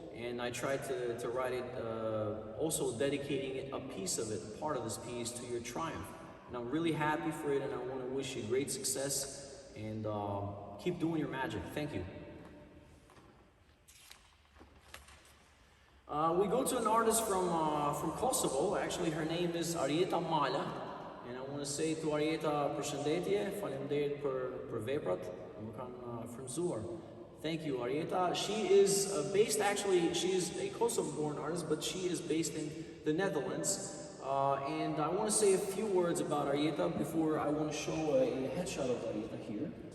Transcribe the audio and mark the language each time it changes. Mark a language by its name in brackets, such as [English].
[English] And I tried to write it, also dedicating it, a piece of it, part of this piece, to your triumph. And I'm really happy for it, and I want to wish you great success, and keep doing your magic. Thank you. We go to an artist from Kosovo. Actually, her name is Arieta Mala. And I want to say to Arieta, [Albanian] përshëndetje, faleminderit për veprat, më kanë frymzuar. [English] Thank you, Arieta. She is she is a Kosovo-born artist, but she is based in the Netherlands. And I want to say a few words about Arieta before I want to show a headshot of Arieta here.